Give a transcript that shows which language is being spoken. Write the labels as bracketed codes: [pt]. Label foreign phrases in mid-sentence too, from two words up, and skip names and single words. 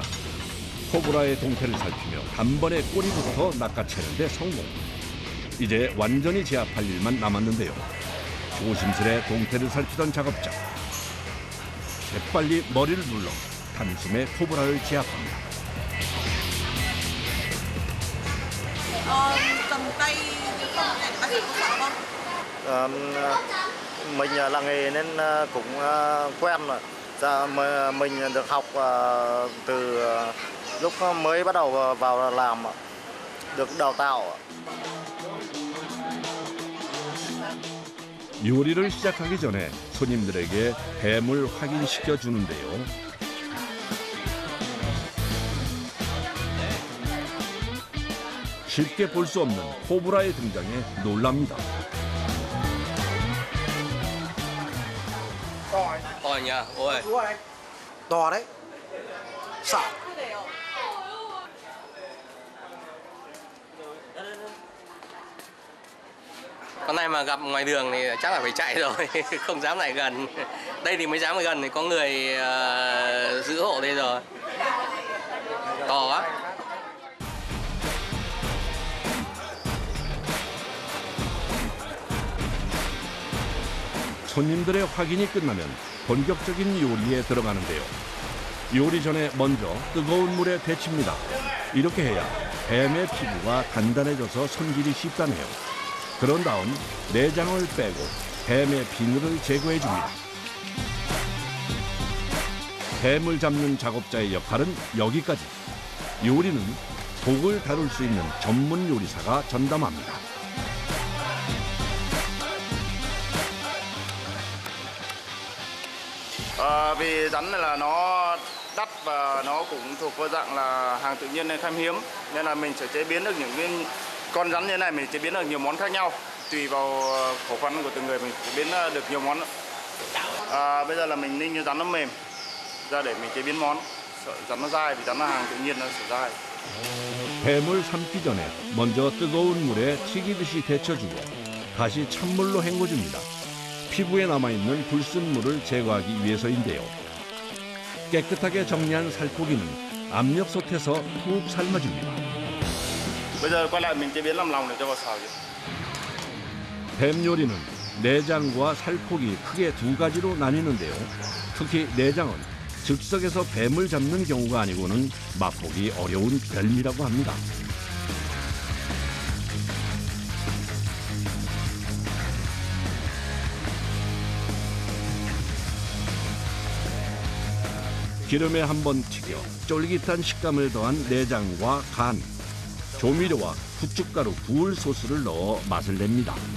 [ko] 코브라의 동태를 살피며 단번에 꼬리부터 낚아채는 데 성공. 이제 완전히 제압할 일만 남았는데요. 조심스레 동태를 살피던 작업자. 재빨리 머리를 눌러 단숨에 코브라를 제압합니다. [vi] Cầm tay không này bác sĩ có sợ không? Mình là nghề nên cũng quen rồi. Dạ, mình được học từ lúc mới bắt đầu vào làm, được đào tạo. [ko] 요리를 시작하기 전에 손님들에게 뱀을 확인시켜 주는데요. 쉽게 볼 수 없는 코브라의 등장에 놀랍니다. [vi] Ôi nha, ôi. To đấy. Sợ. Con này mà gặp ngoài đường thì chắc là phải chạy rồi, không dám lại gần. Đây thì mới dám lại gần thì có người giữ hộ đây rồi. To quá. [ko] 손님들의 확인이 끝나면 본격적인 요리에 들어가는데요. 요리 전에 먼저 뜨거운 물에 데칩니다. 이렇게 해야 뱀의 피부가 단단해져서 손질이 쉽다네요. 그런 다음 내장을 빼고 뱀의 비늘을 제거해 줍니다. 뱀을 잡는 작업자의 역할은 여기까지. 요리는 독을 다룰 수 있는 전문 요리사가 전담합니다. [vi] Vì rắn này là nó đắt và nó cũng thuộc vào dạng là hàng tự nhiên nên khan hiếm, nên là mình sẽ chế biến được những cái con rắn như thế này, mình chế biến được nhiều món khác nhau, tùy vào khẩu phần của từng người mình chế biến được nhiều món. Bây giờ là mình ninh cho rắn nó mềm ra để mình chế biến món. Sợ rắn nó dai vì rắn là hàng tự nhiên nó sẽ dai. [ko] 뱀을 삶기 전에 먼저 뜨거운 물에 튀기듯이 데쳐주고 다시 찬물로 헹궈줍니다. 피부에 남아있는 불순물을 제거하기 위해서인데요. 깨끗하게 정리한 살코기는 압력솥에서 푹 삶아줍니다. [vi] Bây giờ quay lại mình chế biến làm lòng để cho vào xào. [ko] 뱀 요리는 내장과 살코기 크게 두 가지로 나뉘는데요. 특히 내장은 즉석에서 뱀을 잡는 경우가 아니고는 맛보기 어려운 별미라고 합니다. 기름에 한번 튀겨 쫄깃한 식감을 더한 내장과 간, 조미료와 후춧가루, 굴 소스를 넣어 맛을 냅니다.